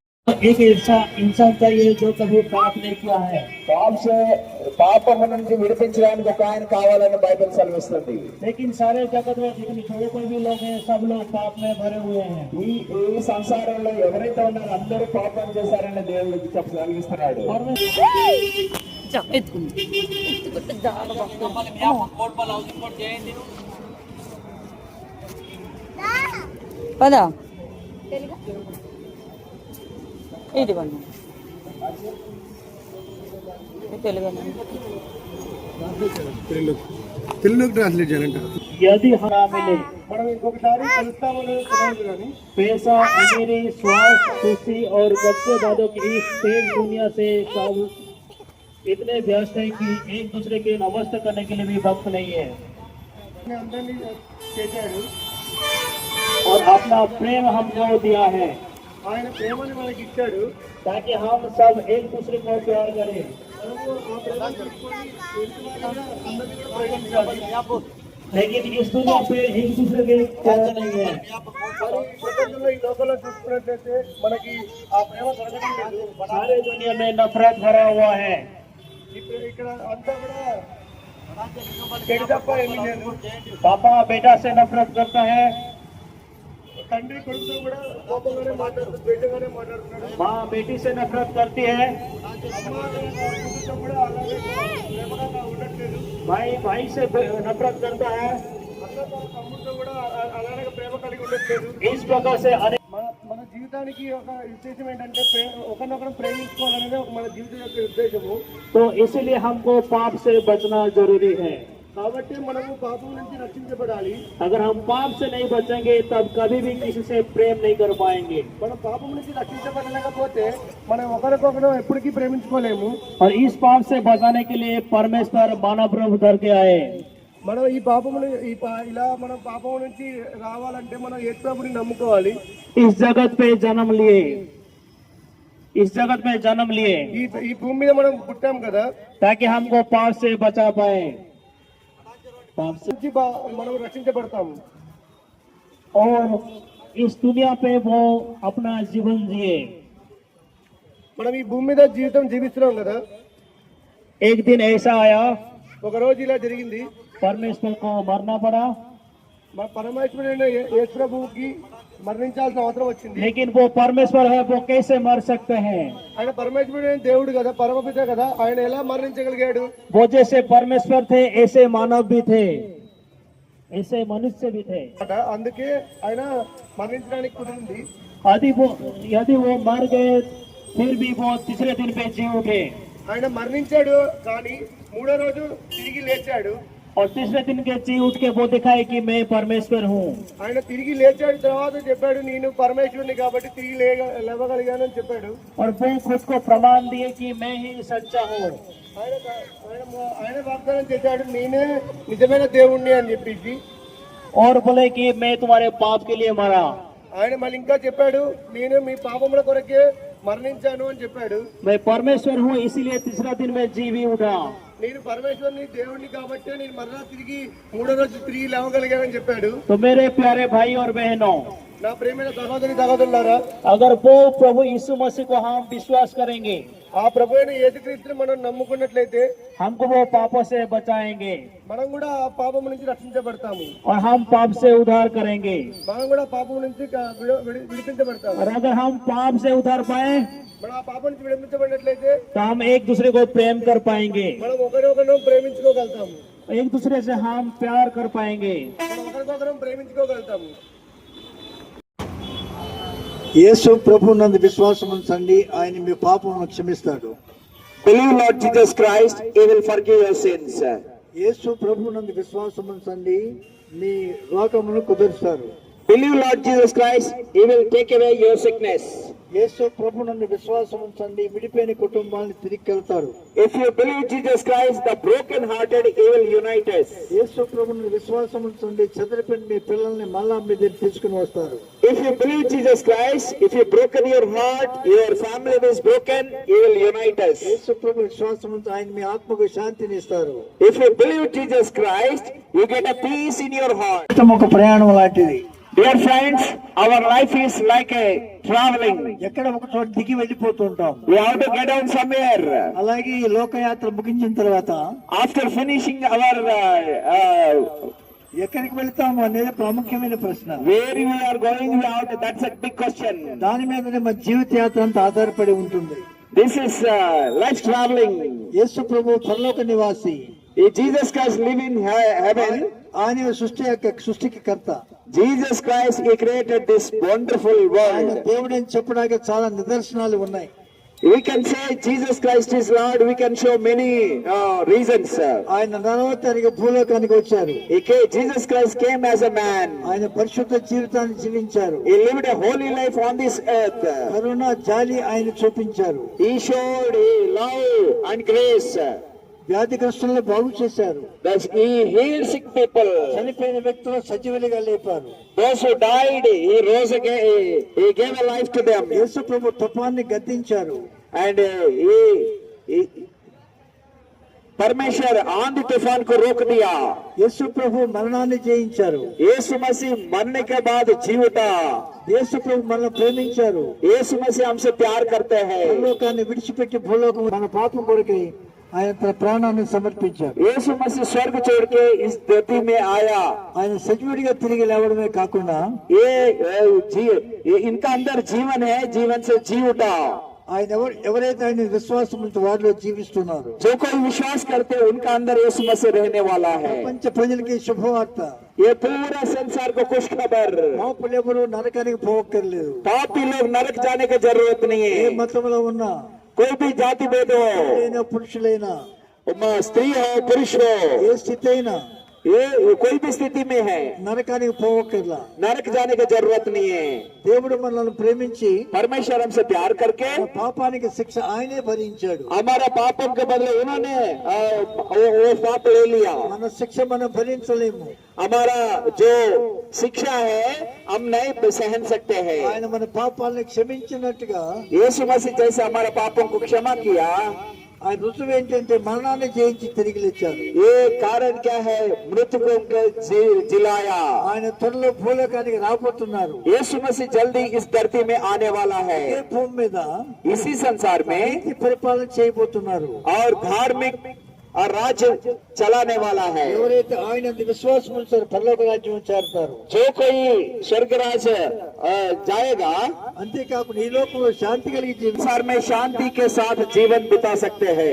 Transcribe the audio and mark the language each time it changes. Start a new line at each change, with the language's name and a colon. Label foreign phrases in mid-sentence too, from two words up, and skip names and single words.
Hindi: एक ऐसा इंसान चाहिए जो कभी पाप नहीं किया है।
Telugu: పాపము నుంచి విడిపించడానికి ఒక ఆయన కావాలని బైబిల్ సెలవిస్తుంది.
Hindi: लेकिन सारे जगत में जितने जो कोई भी लोग हैं सब लोग पाप में भरे हुए हैं।
Telugu: ఈ సంసారంలో ఎవరైతే ఉన్నారో అందరూ పాపం చేశారని దేవుడికి సెలవిస్తున్నాడు.
Hindi: और मैं
Telugu: ఎత్తుకుంది ఎత్తుకుంటే జాగ్రత్త పదా ఇది వన్ తెలుగు తెలుగు ట్రాన్స్లేట్ చేయాలంట.
Hindi: यदि हरा मिले
Telugu: మనం ఇంకొకసారి కలుస్తామని తెలియదు కానీ
Hindi: पैसा, अमीरी, स्वास्थ्य, खुशी और बच्चे दादों की इस तेज दुनिया से सब इतने व्यस्त है कि एक दूसरे के नमस्ते करने के लिए भी वक्त नहीं है।
Telugu: అందరినీ చేశాడు.
Hindi: और अपना प्रेम हमको दिया है
Telugu: ఆయన ప్రేమని మనకి ఇచ్చాడు.
Hindi: ताकि हम सब एक दूसरे को प्यार करें।
Telugu: మనము ఆ ప్రేమను తీసుకొని ఎదుటి వాళ్ళని అందరినీ కూడా ప్రేమించాలి.
Hindi: लेकिन इस दुनिया पे एक दूसरे के प्यार नहीं है।
Telugu: మరి ప్రపంచంలో ఈ లోకంలో చూసుకున్నట్లయితే మనకి ఆ ప్రేమ దొరకడం లేదు.
Hindi: सारे दुनिया में नफरत भरा हुआ है।
Telugu: ఇప్పుడు ఇక్కడ అంతా కూడా చెడు తప్ప ఏమీ లేదు.
Hindi: पापा बेटा से नफरत करता है,
Telugu: తండ్రి కొడుకుతో కూడా కోపంగానే మాట్లాడుతున్నాడు, ద్వేషంగానే మాట్లాడుతున్నాడు.
Hindi: माँ बेटी से नफरत करती है,
Telugu: అమ్మ కొడుకుతో కూడా అలాగే ప్రేమగా ఉండట్లేదు.
Hindi: भाई भाई से नफरत करता है।
Telugu: అన్న తన తమ్ముడితో కూడా అలాగే ప్రేమ కలిగి ఉండట్లేదు.
Hindi: इस प्रकार से अनेक
Telugu: మన జీవితానికి ఒక ఉద్దేశం ఏంటంటే ఒకరినొకరు ప్రేమించుకోవాలనేది మన జీవితం యొక్క ఉద్దేశము.
Hindi: तो इसीलिए हमको पाप से बचना जरूरी है।
Telugu: కాబట్టి మనము పాపం నుంచి రక్షించబడాలి.
Hindi: अगर हम पाप से नहीं बचेंगे तब कभी भी किसी से प्रेम नहीं कर पाएंगे।
Telugu: మనం పాపం నుంచి రక్షించబడలేకపోతే మనం ఒకరికొకరు ఎప్పటికీ ప్రేమించుకోలేము.
Hindi: और इस पाप से बचाने के लिए परमेश्वर मानव रूप धर के आए।
Telugu: మనం ఈ పాపమును ఇలా మనం పాపం నుంచి రావాలంటే మనం యేసు ప్రభుని నమ్ముకోవాలి.
Hindi: इस जगत पे जन्म लिए, इस जगत में जन्म लिए
Telugu: ఈ భూమి మీద మనం పుట్టాం కదా,
Hindi: ताकि हमको पाप से बचा पाए। पाप से
Telugu: నుంచి మనం రక్షించబడతాము.
Hindi: और इस दुनिया पे वो अपना जीवन जिए।
Telugu: మనం ఈ భూమి మీద జీవితం జీవిస్తున్నాం కదా.
Hindi: एक दिन ऐसा आया,
Telugu: ఒక రోజు ఇలా జరిగింది.
Hindi: परमेश्वर को मरना पड़ा,
Telugu: మన పరమేశ్వరుడైన యేసు ప్రభువుకి మరణించాల్సిన అవసరం వచ్చింది.
Hindi: लेकिन वो परमेश्वर है, वो कैसे मर सकते हैं?
Telugu: ఆయన పరమేశ్వరుడైన దేవుడు కదా, పరమపిత కదా, ఆయన ఎలా మరణించగలిగాడు?
Hindi: वो जैसे परमेश्वर थे ऐसे मानव भी थे, ऐसे मनुष्य भी थे।
Telugu: అందుకే ఆయన మరణించడానికి కుదిరింది.
Hindi: यदि वो मर गए फिर भी वो तीसरे दिन पे जी उठे,
Telugu: ఆయన మరణించాడు కానీ మూడో రోజు తిరిగి లేచాడు.
Hindi: और तीसरे दिन के जी उठ के वो दिखाए कि मैं परमेश्वर हूँ।
Telugu: ఆయన తిరిగి లేచాడు తర్వాత చెప్పాడు, నేను పరమేశ్వరుని కాబట్టి తిరిగి లేవగలిగాను అని చెప్పాడు.
Hindi: और वो खुद को प्रमाण दिए कि मैं ही सच्चा हूँ।
Telugu: ఆయన వాగ్దానం చేశాడు, నేనే నిజమైన దేవుణ్ణి అని చెప్పేసి.
Hindi: और बोले कि मैं तुम्हारे पाप के लिए मरा।
Telugu: ఆయన మళ్ళీ ఇంకా చెప్పాడు, నేను మీ పాపముల కొరకే మరణించాను అని చెప్పాడు.
Hindi: मैं परमेश्वर हूँ इसीलिए तीसरा दिन में जी भी उठा।
Telugu: నేను పరమేశ్వరుని దేవుణ్ణి కాబట్టి నేను మరలా తిరిగి మూడో రోజు తిరిగి లేవగలిగానని చెప్పాడు.
Hindi: तो मेरे प्यारे भाई और बहनों,
Telugu: నా ప్రేమైన సహోదరులారా,
Hindi: अगर वो प्रभु यीशु मसीह को हम विश्वास करेंगे,
Telugu: ఆ ప్రభు అయిన యేసుక్రీస్తుని మనం నమ్ముకున్నట్లయితే
Hindi: हमको वो पापों से बचाएंगे
Telugu: మనం కూడా ఆ పాపం నుంచి రక్షించబడతాము.
Hindi: और हम पाप से उद्धार करेंगे।
Telugu: మనం కూడా పాపం నుంచి విడిపించబడతాము.
Hindi: और अगर हम पाप से उद्धार पाए
Telugu: మనం ఆ పాపం నుంచి విడిపించబడినట్లయితే
Hindi: तो हम एक दूसरे को प्रेम कर पाएंगे,
Telugu: మనం ఒకరినొకరు ప్రేమించుకోగలుగుతాము.
Hindi: एक दूसरे से हम प्यार कर पाएंगे।
Telugu: మనం ఒకరికొకరం ప్రేమించుకోగలుగుతాము. యేసు ప్రభు నందు విశ్వాసం ఉంచండి, ఆయన మీ పాపములను క్షమిస్తాడు.
English: Believe Lord Jesus Christ, He will forgive your sins.
Telugu: యేసు ప్రభు నందు విశ్వాసం ఉంచండి, మీ రోగమును కుదురుస్తారు.
English: Believe Lord Jesus Christ, He will take away your sickness.
Telugu: యేసు ప్రభు నందు విశ్వాసం ఉంచండి, విడిపోయిన కుటుంబాన్ని తిరిగి వెళ్తారు.
English: If you believe Jesus Christ, the broken-hearted, He will unite us.
Telugu: యేసు ప్రభు నందు విశ్వాసం ఉంచండి, చెదిరిపోయిన మీ పిల్లల్ని మళ్ళా మీ దగ్గర తీసుకుని వస్తారు.
English: If you believe Jesus Christ, if you broken your heart, your family is broken, He will unite us.
Telugu: యేసు ప్రభు విశ్వాసం ఉంచి ఆయన మీ ఆత్మకు శాంతిని ఇస్తారు.
English: If you believe Jesus Christ, you get a peace in your heart.
Telugu: ఒక ప్రయాణం లాంటిది.
English: Dear friends, our life is like a traveling.
Telugu: ఎక్కడ ఒక చోట దిగి వెళ్ళిపోతుంటాం.
English: We have to get down somewhere.
Telugu: అలాగే ఈ లోకయాత్ర ముగించిన తర్వాత
English: After finishing our
Telugu: ఎక్కడికి వెళ్తాము అనేది ప్రాముఖ్యమైన ప్రశ్న.
English: where we are going, we have to, that's a big question.
Telugu: దాని మీదనే మన జీవిత యాత్ర అంతా ఆధారపడి ఉంటుంది.
English: This is life traveling.
Telugu: యేసు ప్రభు పరలోక నివాసి.
English: If Jesus Christ live in heaven,
Telugu: ఆయన సృష్టికి కర్త.
English: Jesus Christ, he created this wonderful
Telugu: ఆయన
English: world.
Telugu: దేవుడు అని చెప్పడానికి చాలా నిదర్శనాలు ఉన్నాయి.
English: We can say Jesus Christ is Lord. We can show many reasons.
Telugu: ఆయన నరవతారిగా భూలోకానికి వచ్చారు.
English: Jesus Christ came as a man.
Telugu: ఆయన పరిశుద్ధ జీవితాన్ని జీవించారు.
English: He lived a holy life on this earth.
Telugu: కరుణ జాలి ఆయన చూపించారు.
English: He showed love and grace.
Telugu: వ్యాధిగ్రస్తులను బాగు చేశారు.
English: Thus he healed sick people.
Telugu: చనిపోయిన వ్యక్తులు సజీవులుగా లేపారు.
English: Those who died, he rose again. He gave a life to them.
Telugu: యేసు ప్రభు తుఫాన్ని గద్దించారు.
Hindi: And परमेश्वर आंधी तूफान को रोक दिया.
Telugu: యేసు ప్రభు మరణాన్ని జయించారు.
Hindi: यीशु मसीह मरने के बाद जी उठा.
Telugu: యేసు ప్రభు మనల్ని ప్రేమించారు.
Hindi: यीशु मसीह हमसे प्यार करते हैं.
Telugu: భూలోకాన్ని విడిచిపెట్టి భూలోకం మన పాపం కొరకై ఆయన తన ప్రాణాన్ని సమర్పించారు.
Hindi: यीशु मसीह स्वर्ग छोड़ के इस धरती में आया.
Telugu: ఆయన సజీవుడిగా తిరిగి లేవడమే కాకుండా
Hindi: इनका अंदर जीवन है, जीवन से जी उठा.
Telugu: ఆయన ఎవరైతే ఆయన విశ్వాసం ఉంచి వారిలో జీవిస్తున్నారు.
Hindi: जो कोई विश्वास करते हैं उनका अंदर यीशु मसीह रहने वाला है.
Telugu: ప్రపంచ ప్రజలకి శుభవార్త.
Hindi: ये पूरा संसार को खुश खबर.
Telugu: పాపులెవరూ నరకానికి పోవక్కర్లేదు.
Hindi: पापी लोग नरक जाने की जरूरत नहीं
Telugu: ఏ
Hindi: है.
Telugu: మతంలో ఉన్నా,
Hindi: कोई भी जाति भेद हो,
Telugu: పురుషులైనా,
Hindi: स्त्री हो पुरुष हो,
Telugu: ఏ స్థితి అయినా
Hindi: ये कोई भी स्थिति में है,
Telugu: నరకానికి పోవక్కర్లా.
Hindi: नरक जाने की जरूरत नहीं है.
Telugu: దేవుడు మనల్ని ప్రేమించి
Hindi: परमेश्वर हमसे प्यार करके
Telugu: మన పాపానికి శిక్ష ఆయనే భరించాడు.
Hindi: हमारा पापों के बदले उन्होंने वो पाप ले लिया.
Telugu: మన శిక్ష మనం భరించలేము.
Hindi: हमारा जो शिक्षा है हम नहीं सहन सकते हैं.
Telugu: ఆయన మన పాపాలని క్షమించినట్టుగా
Hindi: यीशु मसीह जैसे हमारे पापों को क्षमा किया,
Telugu: ఆయన రుజువు ఏంటంటే మరణాన్ని జయించి తిరిగి లేచారు.
Hindi: ये कारण क्या है? मृतकों को जिलाया.
Telugu: ఆయన త్వరలో భూలోకానికి రాబోతున్నారు.
Hindi: यीशु मसीह जल्दी इस धरती में आने वाला है.
Telugu: ఈ భూమి మీద
Hindi: इसी संसार में
Telugu: ఈ పరిపాలన చేయబోతున్నారు.
Hindi: और धार्मिक और राज्य चलाने वाला है.
Telugu: ఎవరైతే ఆయన విశ్వాసం ఉంచారో పరలోక రాజ్యం చేరతారు.
Hindi: जो कोई स्वर्ग राज जाएगा,
Telugu: అంతేకాకుండా ఈ లోకంలో శాంతి కలిగి జీవించారు.
Hindi: संसार में शांति के साथ जीवन बिता सकते हैं.